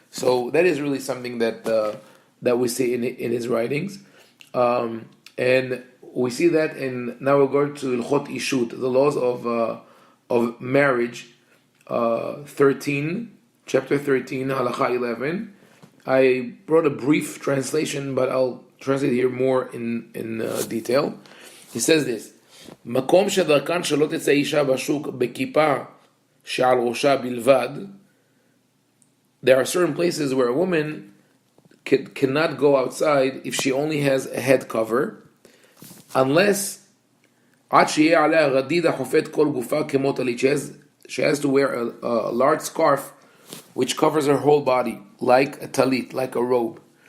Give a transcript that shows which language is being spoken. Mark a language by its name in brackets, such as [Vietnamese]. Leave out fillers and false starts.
[English] So that is really something that we see in his writings, and we see that in. Now we'll go to Ilchot Ishut, the laws of marriage, 13, chapter 13, halacha 11. I brought a brief translation, but I'll translate here more in detail. He says this: [Hebrew] מקום שדרכן שלא תצא אישה בשוק בכיפה שעל ראשה בלבד. [English] There are certain places where a woman cannot go outside if she only has a head cover, unless [Hebrew] עד שיהיה עליה רדידה חופת כל גופה כמו טלית. [English] She has to wear a large scarf which covers her whole body, like a talit, like a robe.